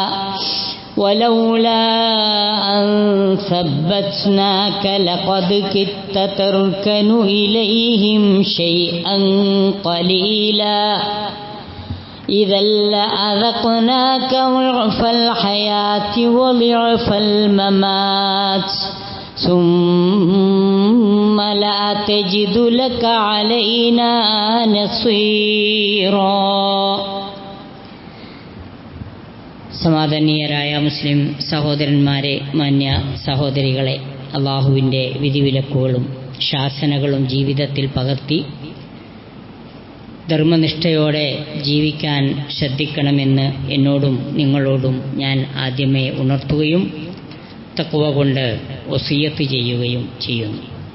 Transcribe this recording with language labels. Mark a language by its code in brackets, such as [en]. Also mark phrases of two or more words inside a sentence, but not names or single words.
[ar] ولولا أن ثبتناك لقد كدت تركن إليهم شيئا قليلا إذا لأذقناك ضعف الحياة وضعف الممات ثم لا تجد لك علينا نصيرا. [ml] സമാദരണീയരായ മുസ്ലിം സഹോദരന്മാരെ, മാന്യ സഹോദരികളെ, അള്ളാഹുവിൻ്റെ വിധിവിലക്കുകളും ശാസനകളും ജീവിതത്തിൽ പകർത്തി ധർമ്മനിഷ്ഠയോടെ ജീവിക്കാൻ ശ്രദ്ധിക്കണമെന്ന് എന്നോടും നിങ്ങളോടും ഞാൻ ആദ്യമേ ഉണർത്തുകയും തഖ്വ കൊണ്ട് വസിയ്യത്ത് ചെയ്യുകയും ചെയ്യുന്നു.